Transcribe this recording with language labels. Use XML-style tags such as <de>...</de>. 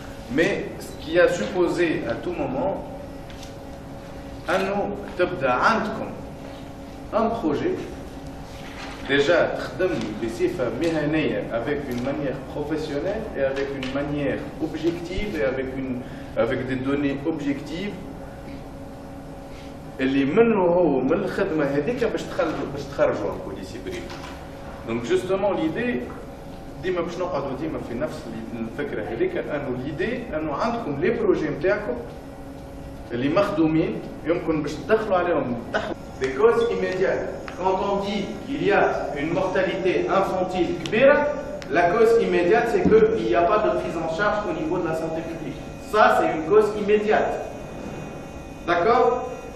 <fr>Mais ce qui a supposé à tout moment,</fr> <ar>أنه تبدأ عندكم</ar> <fr>un projet. Déjà, avec une manière professionnelle et avec une manière objective et avec des données objectives.</fr> <ar>اللي منه هو من الخدمة هذيك باش تخرجوا البوليسي بريف.</ar> <fr>Donc justement l'idée</fr> <ar>ديما باش نقعدوا ديما في نفس الفكرة هذيك انه l'idée انه عندكم لي بروجي نتاعكم اللي مخدومين يمكن باش تدخلوا عليهم</ar> <fr>des causes immédiates. Quand on dit qu'il y a une mortalité infantile kbira, la cause immédiate c'est qu'il n'y a pas de prise en charge au niveau de la santé publique. Ça c'est une cause immédiate. D'accord?</fr>